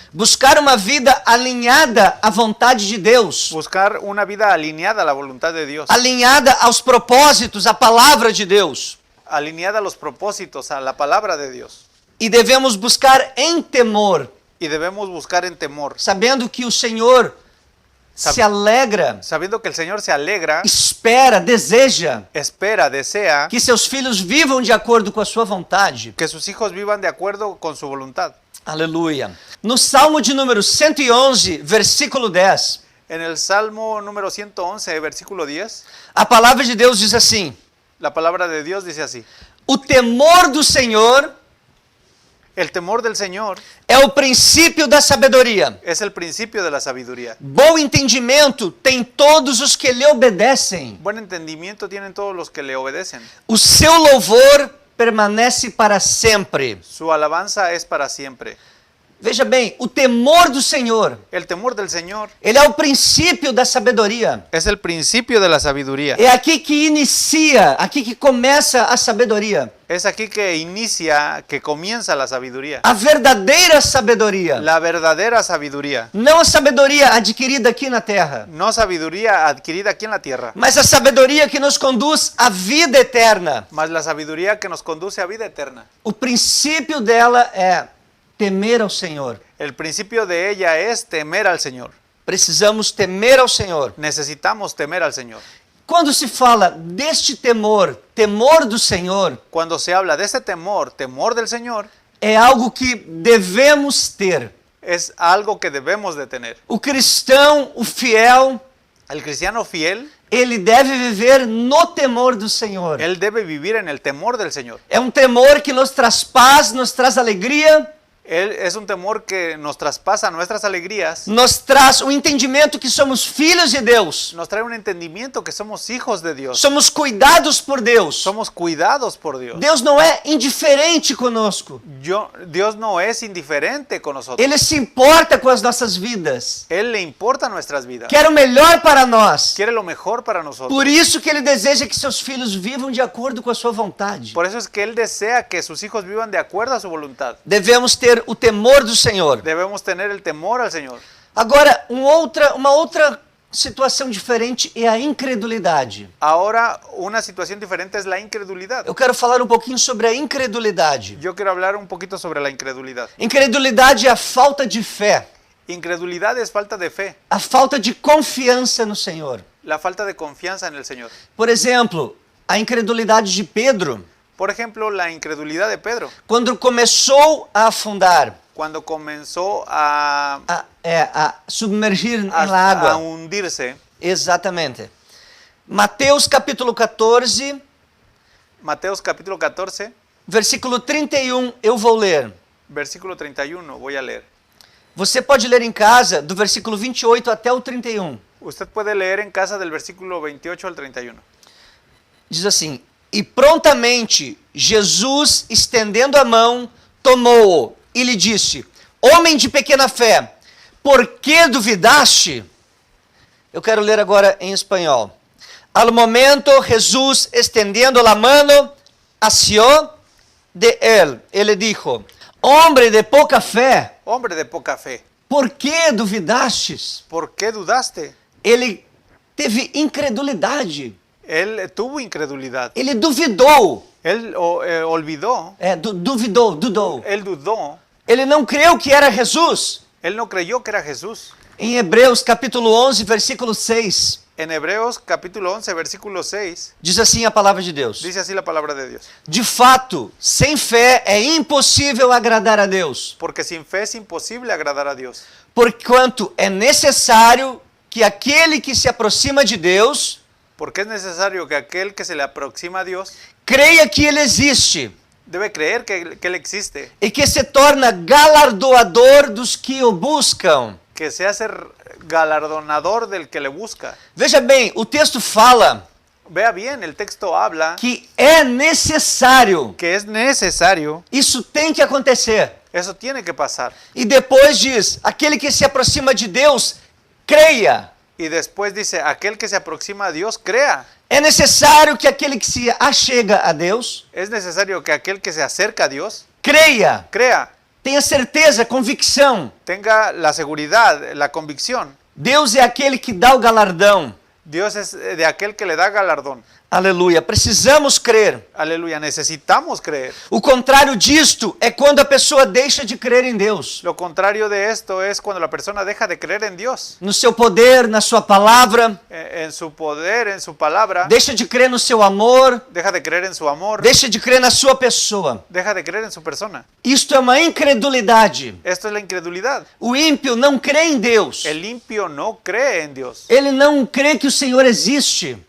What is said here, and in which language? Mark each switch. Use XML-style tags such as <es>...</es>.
<pt>Buscar uma vida alinhada à vontade de Deus.</pt> <es>buscar una vida alineada a la voluntad de Dios,</es> <pt>Alinhada aos propósitos, à palavra de Deus.</pt> <es>alineada a los propósitos, a la palabra de Dios.</es> <pt>E devemos buscar em temor,</pt> <es>Y debemos buscar en temor,</es> <pt>sabendo que o Senhor se alegra,</pt> <es>sabiendo que el Señor se alegra,</es> <pt>espera, deseja</pt> <es>espera, desea</es> <pt>que seus filhos vivam de acordo com a sua vontade.</pt> <es>que sus hijos vivan de acuerdo con su voluntad.</es> <pt>Aleluia. No Salmo de número 111, versículo 10,</pt> <es>En el Salmo número 111, versículo 10,</es> <pt>a palavra de Deus diz assim:</pt> <es>la palabra de Dios dice así.</es> <pt>o temor do Senhor</pt> <es>El temor del Señor</es> <pt>é o princípio da sabedoria.</pt> <es>es el principio de la sabiduría.</es> <pt>Bom entendimento tem todos os que lhe obedecem.</pt> <es>Buen entendimiento tienen todos los que le obedecen.</es> <pt>O seu louvor permanece para sempre.</pt> <es>Su alabanza es para siempre.</es> <pt>Veja bem, o temor do Senhor,</pt> <es>El temor del Señor</es> <pt>ele é o princípio da sabedoria.</pt> <es>es el principio de la sabiduría.</es> <pt>É aqui que inicia, aqui que começa a sabedoria.</pt> <es>Es aquí que inicia, que comienza la sabiduría.</es> <pt>A verdadeira sabedoria.</pt> <es>La verdadera sabiduría.</es> <pt>Não a sabedoria adquirida aqui na terra,</pt> <es>No sabiduría adquirida aquí en la tierra,</es> <pt>mas a sabedoria que nos conduz à vida eterna.</pt> <es>mas la sabiduría que nos conduce a vida eterna.</es> <pt>O princípio dela é temer ao Senhor.</pt> <es>El principio de ella es temer al Señor.</es> <pt>Precisamos temer ao Senhor.</pt> <es>Necesitamos temer al Señor.</es> <pt>Quando se fala deste temor, temor do Senhor,</pt> <es>Cuando se habla de ese temor, temor del Señor,</es> <pt>é algo que devemos ter.</pt> <es>es algo que debemos de tener.</es> <pt>O cristão, o fiel,</pt> <es>El cristiano fiel,</es> <pt>ele deve viver no temor do Senhor.</pt> <es>él debe vivir en el temor del Señor.</es> <pt>É um temor que nos traz paz, nos traz alegria,</pt> <es>Él es un temor que nos traspasa nuestras alegrías,</es> <pt>nos traz o entendimento que somos filhos de Deus,</pt> <es>nos trae un entendimiento que somos hijos de Dios,</es> <pt>somos cuidados por Deus.</pt> <es>somos cuidados por Dios.</es> <pt>Deus não é indiferente conosco.</pt> <es>Dios no es indiferente con nosotros.</es> <pt>Ele se importa com as nossas vidas.</pt> <es>Él le importa nuestras vidas.</es> <pt>Quer o melhor para nós.</pt> <es>Quiere lo mejor para nosotros.</es> <pt>Por isso que ele deseja que seus filhos vivam de acordo com a sua vontade.</pt> <es>Por eso es que Él desea que sus hijos vivan de acuerdo a su voluntad.</es> <pt>Devemos ter o temor do Senhor.</pt> <es>Debemos tener el temor al Señor.</es> <pt>Agora, uma outra situação diferente é a incredulidade.</pt> <es>Ahora, una situación diferente es la incredulidad.</es> <pt>Eu quero falar um pouquinho sobre a incredulidade.</pt> <es>Yo quiero hablar un poquito sobre la incredulidad.</es> <pt>Incredulidade é a falta de fé,</pt> <es>Incredulidad es falta de fe,</es> <pt>a falta de confiança no Senhor.</pt> <es>la falta de confianza en el Señor.</es> <pt>Por exemplo, a incredulidade de Pedro,</pt> <es>Por ejemplo, la incredulidad de Pedro,</es> <pt>quando começou a afundar,</pt> <es>cuando comenzó a</es> <pt>a submergir na água.</pt> <es>hundirse.</es> <pt>Exatamente. Mateus capítulo 14,</pt> <es>Mateos capítulo 14,</es> <pt>versículo 31, eu vou ler.</pt> <es>versículo 31, voy a leer.</es> <pt>Você pode ler em casa do versículo 28 até o 31.</pt> <es>Usted puede leer en casa del versículo 28 al 31.</es> <pt>Diz assim: E prontamente Jesus, estendendo a mão, tomou-o e lhe disse: Homem de pequena fé, por que duvidaste? Eu quero ler agora em espanhol.</pt> <es>Al momento, Jesús, extendiendo la mano, asió de él. Ele dijo: Hombre de poca fé, Hombre de poca fe,</es> <pt>por que duvidastes?</pt> <es>¿por qué dudaste?</es> <pt>Ele teve incredulidade.</pt> <es>Él tuvo incredulidad.</es> <pt>Ele duvidou.</pt> <es>Él olvidó.</es> <pt>Dudou.</pt> <es>Él dudó.</es> <pt>Ele não creu que era Jesus.</pt> <es>Él no creyó que era Jesús.</es> <pt>Em Hebreus capítulo 11, versículo 6,</pt> <es>En Hebreos capítulo 11, versículo 6,</es> <pt>diz assim a palavra de Deus:</pt> <es>dice así la palabra de Dios.</es> <pt>De fato, sem fé é impossível agradar a Deus,</pt> <es>Porque sin fe es imposible agradar a Dios.</es> <pt>porquanto é necessário que aquele que se aproxima de Deus</pt> <es>Porque es necesario que aquel que se le aproxima a Dios</es> <pt>creia que Ele existe</pt> <es>debe creer que Él existe,</es> <pt>e que se torna galardoador dos que o buscam.</pt> <es>que se hace galardonador del que le busca.</es> <pt>Veja bem, o texto fala</pt> <es>Vea bien, el texto habla</es> <pt>que é necessário.</pt> <es>que es necesario,</es> <pt>Isso tem que acontecer.</pt> <es>eso tiene que pasar.</es> <pt>E depois diz: aquele que se aproxima de Deus, creia.</pt> <es>Y después dice, aquel que se aproxima a Dios, crea.</es> <pt>É necessário que aquele que se achega a Deus,</pt> <es>Es necesario que aquel que se acerca a Dios,</es> <pt>creia.</pt> <es>crea,</es> <pt>Tenha certeza, convicção.</pt> <es>tenga la seguridad, la convicción.</es> <pt>Deus é aquele que dá o galardão.</pt> <es>Dios es de aquel que le da galardón.</es> <pt>Aleluia. Precisamos crer.</pt> <es>Aleluya, necesitamos creer.</es> <pt>O contrário disto é quando a pessoa deixa de crer em Deus,</pt> <es>Lo contrario de esto es cuando la persona deja de creer en Dios,</es> <pt>no seu poder, na sua palavra,</pt> <es>en su poder, en su palabra,</es> <pt>deixa de crer no seu amor,</pt> <es>deja de creer en su amor,</es> <pt>deixa de crer na sua pessoa.</pt> <es>deja de creer en su persona.</es> <pt>Isto é uma incredulidade.</pt> <es>Esto es la incredulidad.</es> <pt>O ímpio não crê em Deus.</pt> <es>El limpio no cree en Dios.</es> <pt>Ele não crê que o Senhor existe.</pt>